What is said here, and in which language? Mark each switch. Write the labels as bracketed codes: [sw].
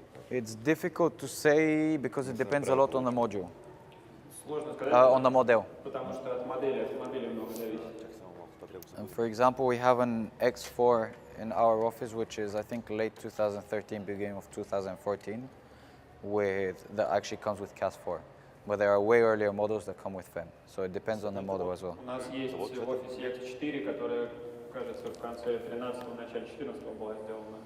[en] It's difficult to say because it depends a lot on the module, [ru] Сложно сказать, [en] on the model. [ru] потому что от модели автомобиля много зависит. [bg] Чак само малко, това трябва да се [en] And for example, we have an X4 in our office, which is I think late 2013, beginning of 2014, that actually comes with CAS4. But there are way earlier models that come with FEM, so it depends on the model as well. [ru] У нас есть офис X4, которая, кажется, в конце 13-го, начале 14-го была сделана.